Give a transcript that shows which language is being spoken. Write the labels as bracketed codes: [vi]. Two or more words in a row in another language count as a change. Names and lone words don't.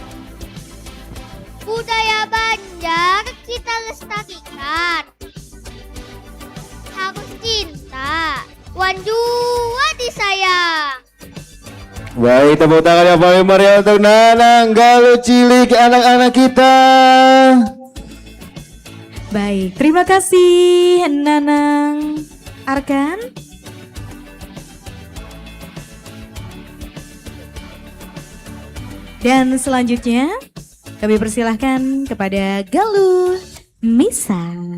[bjn] Budaya Banjar kita lestarikan, harus cinta, wan jua disayang. [id] Baik, tepuk tangan yang paling meriah untuk Nanang, Galuh cilik, anak-anak kita. Baik, terima kasih Nanang Arkan. Dan selanjutnya kami persilahkan kepada Galuh Misa.